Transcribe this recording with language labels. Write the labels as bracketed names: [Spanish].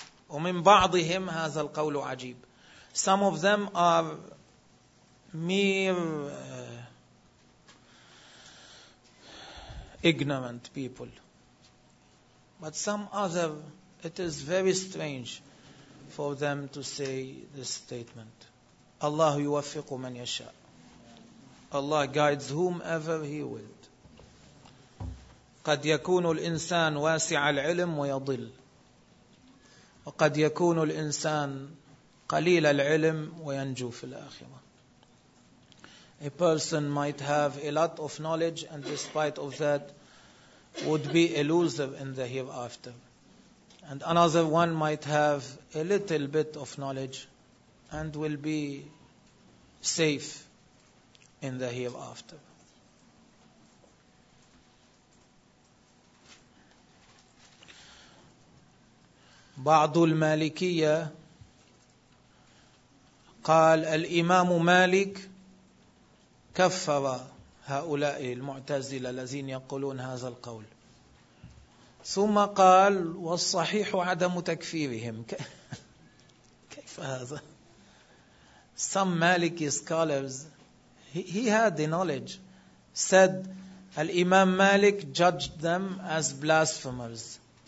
[Arabic] ومن بعضهم هذا القول عجيب. [English] Some of them are mere ignorant people. But some other, it is very strange for them to say this statement. [Arabic] Allah يوفق من يشاء. [English] Allah guides whomever he will. [Arabic] قد يكون الإنسان واسع العلم ويضل. وقد يكون الإنسان قليل العلم وينجو في الآخرة. [English] A person might have a lot of knowledge and despite of that would be a loser in the hereafter. And another one might have a little bit of knowledge and will be safe in the hereafter. [Arabic] بعض المالكية قال الإمام مالك كفر هؤلاء المعتزلة الذين يقولون هذا القول, ثم قال والصحيح عدم تكفيرهم. كيف هذا؟ [English] Some Maliki scholars, he had the knowledge, said الإمام مالك judged them as blasphemers.